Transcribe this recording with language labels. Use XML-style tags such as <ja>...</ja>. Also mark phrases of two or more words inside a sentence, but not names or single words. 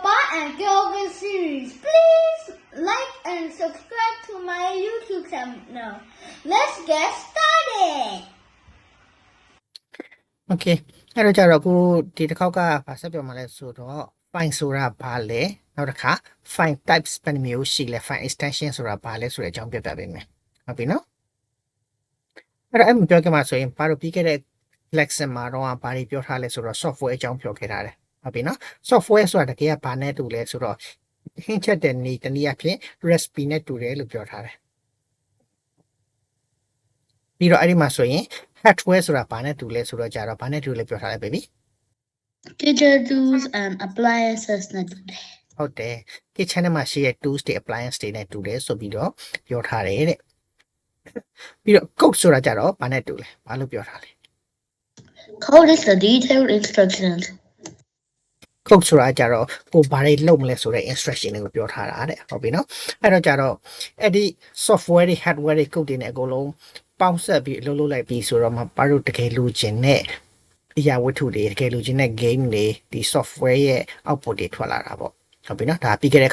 <en>and Yoga series. Please like and subscribe to my YouTube channel. Let's get started.</en> <my>Okay အဲ့တော့ကြတော့အခုဒီတစ်ခေါက်ကဘာဆက်ပြောမှလဲဆိုတော့ file ဆိုတာဘာလဲနောက်တစ်ခါ</my> <en>file types</en> <my>ဘယ်နှမျိုးရှိလဲ</my> <en>file extension</en> <my>ဆိုတာဘာလဲဆိုတဲ့အကြောင်းပြပြပေးမယ်ဟုတ်ပြီနော်အဲ့တော့အဲ့မပြောခင်မှာဆိုရင်ဘာလို့ပြီးခဲ့တဲ့ lesson မှာတော့ဘာတွေပြောထားလဲဆိုတော့ software အကြောင်းပြောခဲ့တာလေဟုတ်ပြီနော် software ဆိုတာတကယ်ကဘာနဲ့တူလဲဆိုတော့ဟင်းချက်တဲ့နေ့တနည်းအားဖြင့် recipe နဲ့တူတယ်လို့ပြောထားတယ်ပြီးတော့အဲ့ဒီမှာဆိုရင် hardware ဆိုတာဘာနဲ့တူလဲဆိုတော့ကြာတော့ဘာနဲ့တူလဲပြောထားတယ် baby</my> <en>Digital tools and appliances</en> <my>နဲ့တူတယ် ဟုတ်တယ် kitchen ထဲမှာရှိတဲ့ tools တွေ appliance တွေနဲ့တူတယ်ဆိုပြီးတော့ပြောထားတယ်တဲ့ပြီးတော့ code ဆိုတာကြတော့ဘာနဲ့တူလဲဘာလို့ပြောထားလဲ</my> <en>Code is the detailed instructions.</en> <my>code ဆိုတာကြတော့ကိုဘာတွေလုပ်မလဲဆိုတဲ့ instruction တွေကိုပြောထားတာတဲ့ဟုတ်ပြီနော်အဲ့တော့ကြတော့အဲ့ဒီ software တွေ hardware တွေ code တွေနဲ့အကုန်လုံးပေါင်းဆက်ပြီးအလုပ်လုပ်လိုက်ပြီးဆိုတော့မှဘာလို့တကယ်လိုချင်တဲ့အရာဝတ္ထုတွေတကယ်လိုချင်တဲ့ game တွေဒီ software ရဲ့ output တွေထွက်လာတာပေါ့ဟုတ်ပြီနော်ဒါပြီးခဲ့တဲ့</my>